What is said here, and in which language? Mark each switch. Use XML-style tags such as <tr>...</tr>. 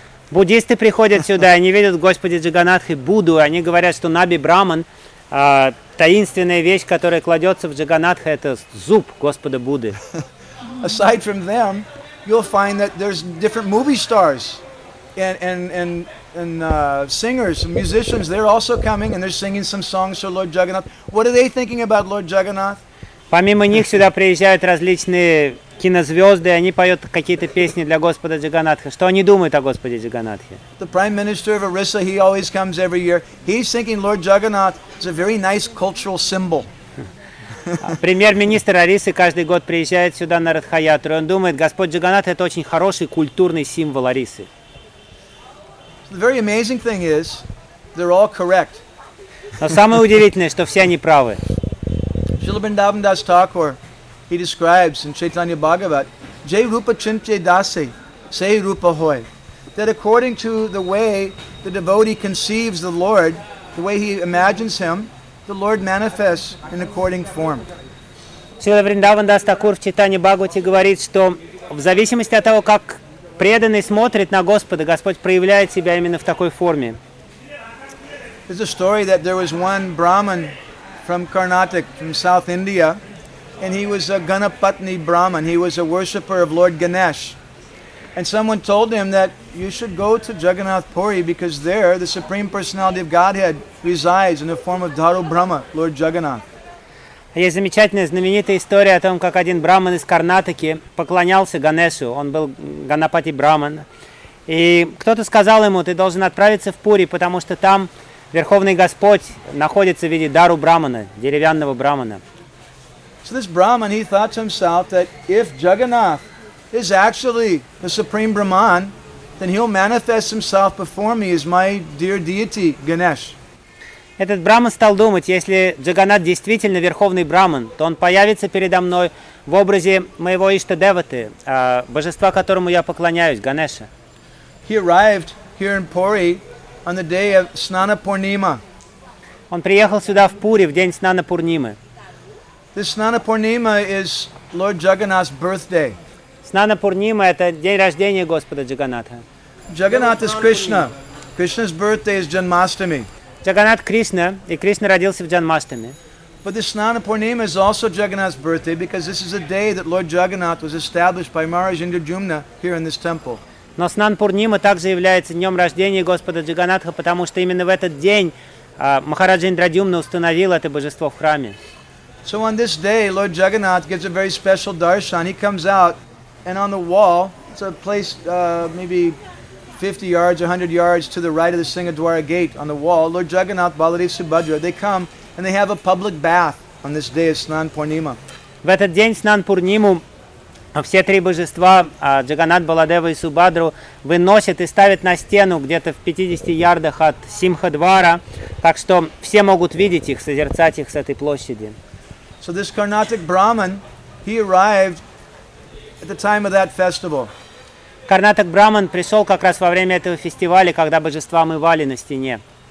<ru>Буддисты приходят сюда, они видят Господа Джаганатху Будду, они говорят, что Наби Браман таинственная вещь, которая кладется в Джаганатха, это зуб Господа Будды.</ru> <en>Aside from them, you'll find that there's different movie stars and singers, musicians. They're also coming and they're singing some songs for Lord Jagannath. What are they thinking about Lord Jagannath?</en> <ru>Помимо них сюда приезжают различные кинозвезды, они поют какие-то песни для Господа Джаганатха. Что они думают о Господе Джаганатхе?</ru> <en>The Prime Minister of Orissa, he always comes every year. He's thinking Lord Jagannath is a very nice cultural symbol.</en> <ru>Премьер-министр Орисы каждый год приезжает сюда на Радхаятру, и он думает, Господь Джаганатх это очень хороший культурный символ Орисы.</ru> <en>The very amazing thing is, they're all correct.</en> <ru>Но самое удивительное, что все они правы.</ru> <en>Srila Vrindavan Das Thakur, he describes in Chaitanya Bhagavat,</en> <bn>Jai Rupa Chintye Dasi, Sei Rupa Hoy,</bn> <en>that according to the way the devotee conceives the Lord, the way he imagines him, the Lord manifests in according form.</en> <ru>Srila Vrindavan Das Thakur в Chaitanya Bhagavate говорит, что в зависимости от того, как преданный смотрит на Господа, Господь проявляет себя именно в такой форме.</ru> <en>There's a story that there was one Brahmin from Karnataka, from South India, and he was a Ganapatni Brahmin. He was a worshipper of Lord Ganesh. And someone told him that you should go to Jagannath Puri because there the Supreme Personality of Godhead resides in the form of Dharu Brahma, Lord Jagannath.</en> <ru>Есть замечательная, знаменитая история о том, как один Брахман из Карнатаки поклонялся Ганешу. Он был Ганапати Брахман. И кто-то сказал ему, ты должен отправиться в Пури, потому что там Верховный Господь находится в виде Дару Брахмана, деревянного Брахмана.</ru> <en>So this Brahman, he thought to himself that if Jagannath is actually the Supreme Brahman, then he'll manifest himself before me as my dear deity, Ganesh.</en> <ru>Этот Брахман стал думать, если Джаганнат действительно Верховный Брахман, то он появится передо мной в образе моего Ишта-деваты, божества, которому я поклоняюсь, Ганеша.</ru> <en>He arrived here in Puri on the day of Snana Purnima.</en> <ru>Он приехал сюда в Пури в день Снана Пурнимы.</ru> <en>This Snana Purnima is Lord Jagannath's birthday.</en> <ru>Snana Purnima – это день рождения Господа Джаганатха.</ru> <en>Jagannath is Krishna. Krishna's birthday is Janmashtami.</en> <ru>Джаганнат – Кришна, и Кришна родился в Джанмаштами.</ru> <en>But this Snana Purnima is also Jagannath's birthday because this is the day that Lord Jagannath was established by Maharaj Indrajumna here in this temple.</en> <ru>Но Снан Пурнима также является днем рождения Господа Джаганатха, потому что именно в этот день Махараджа Индрадюмна установил это божество в храме.</ru> <en>So on this day, Lord Jagannath gives a very special darshan. He comes out, and on the wall, it's a place maybe 50 yards, 100 yards to the right of the Singhadwara gate on the wall, Lord Jagannath, Baladev Subhadra, they come and they have a public bath on this day of Snan Purnima.</en> <ru>В этот день Снан Пурниму все три божества Джаганат Баладева и Субадру выносят и ставят на стену где-то в 50 ярдах от Симхадвара, так что все могут видеть их, созерцать их с этой площади.</ru> <en>So this Carnatic Brahman, he arrived at the time of that festival.</en> <ru>Карнатик Браман пришел как раз во время этого фестиваля, когда божества мывали на стене.</ru>